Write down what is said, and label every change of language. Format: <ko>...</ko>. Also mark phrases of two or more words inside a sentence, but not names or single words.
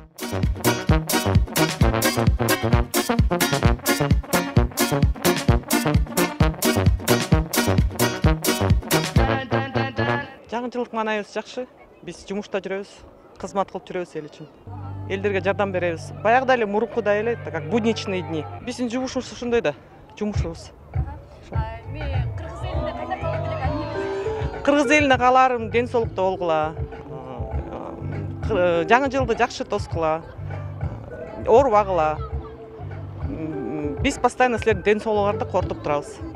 <ky>Жаңы жылдык маанайыбыз жакшы. Биз жумушта жүрөбүз, кызмат кылып жүрөбүз эл үчүн. Элдерге жардам беребиз. Баягыда эле мурункудай эле,</ky> <ru>как будничный дни.</ru> <ky>Биздин жумушубуз ушундай да, жумушубуз. Кыргыз элинде кандай калат элек айнеңиз? Кыргыз элине кааларым ден соолукта болгула. Жаңы жылды жакшы тоскула. Оорубагыла. Биз постоянно силердин ден соолугуңарды кортуп турабыз.</ky>